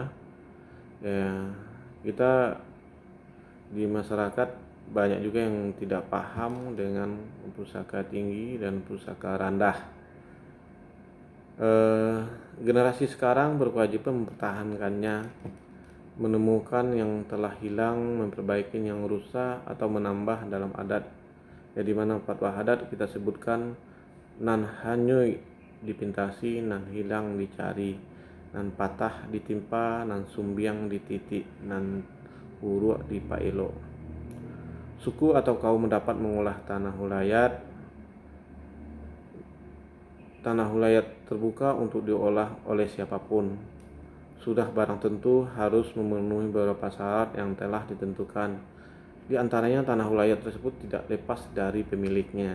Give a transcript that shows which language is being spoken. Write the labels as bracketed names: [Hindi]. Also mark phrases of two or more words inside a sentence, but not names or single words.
[Indonesian] Ya, kita di masyarakat banyak juga yang tidak paham dengan pusaka tinggi dan pusaka rendah. Generasi sekarang berkewajiban mempertahankannya, menemukan yang telah hilang, memperbaiki yang rusak, atau menambah dalam adat. Ya, di mana fatwa adat kita sebutkan [Minangkabau] nan hanyui dipintasi, nan hilang dicari, nan patah ditimpa, nan sumbiang dititik, nan uruk dipaelo. [Indonesian] Suku atau kaum mendapat mengolah tanah wilayah terbuka untuk diolah oleh siapapun. Sudah barang tentu harus memenuhi beberapa syarat yang telah ditentukan. Di antaranya tanah wilayah tersebut tidak lepas dari pemiliknya.